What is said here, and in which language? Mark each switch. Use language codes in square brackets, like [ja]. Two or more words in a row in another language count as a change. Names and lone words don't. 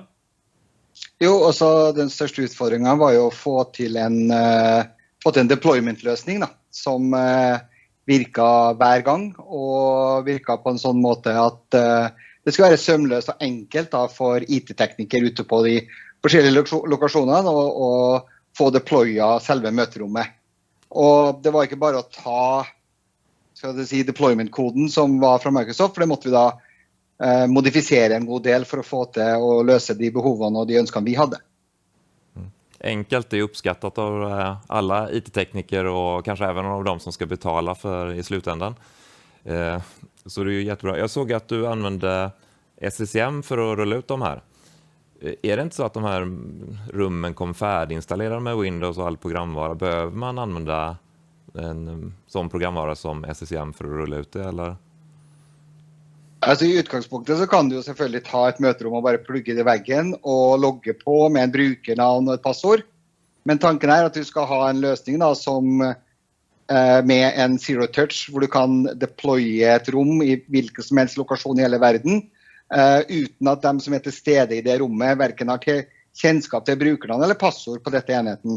[no] Jo, altså den største utfordringen var jo å få til en deployment-løsning da, som virka hver gang, og virka på en sånn måte at det skulle være sømløst og enkelt da, for IT-teknikere ute på de forskjellige lokasjonene og få deploya selve møterommet. Og det var ikke bare å ta deployment-koden som var fra Microsoft, for det måtte vi da modifisere en god del for å få til å løse de behovene og de ønskene vi hadde. [sv] Enkelt är uppskattat av alla IT-tekniker och kanske även av de som ska betala för i slutändan. Så det är ju jättebra. Jag såg att du använde SCCM för att rulla ut de här. Är det inte så att de här rummen kom färdiginstallerade med Windows och all programvara? Behöver man använda en sån programvara som SCCM för att rulla ut det, eller? [no] Altså i utgangspunktet så kan du jo selvfølgelig ta et møterom og bare plugge det i veggen og logge på med en brukernavn og et passord. Men tanken er at du skal ha en løsning da, som med en [en] zero touch, [no] hvor du kan deploye et rom i hvilken som helst lokasjon i hele verden, uten at de som er til stede i det rommet hverken har kjennskap til brukernavn eller passord på dette enheten.